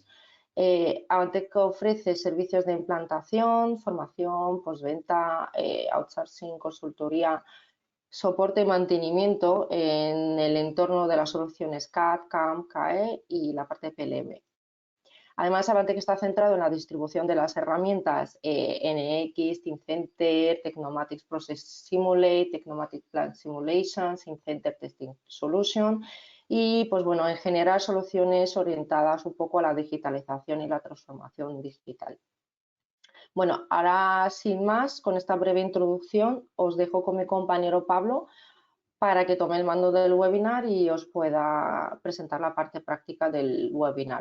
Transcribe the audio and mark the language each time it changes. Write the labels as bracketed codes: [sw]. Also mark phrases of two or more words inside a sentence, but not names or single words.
[es] Avantec ofrece servicios de implantación, formación, postventa, outsourcing, consultoría, soporte y mantenimiento en el entorno de las soluciones CAD, CAM, CAE y la parte PLM. Además, Avantec está centrado en la distribución de las herramientas NX, Teamcenter, Technomatics Process Simulate, Technomatics Plant Simulation, Teamcenter Testing Solution y, pues bueno, en general soluciones orientadas un poco a la digitalización y la transformación digital. Bueno, ahora sin más, con esta breve introducción, os dejo con mi compañero Pablo para que tome el mando del webinar y os pueda presentar la parte práctica del webinar.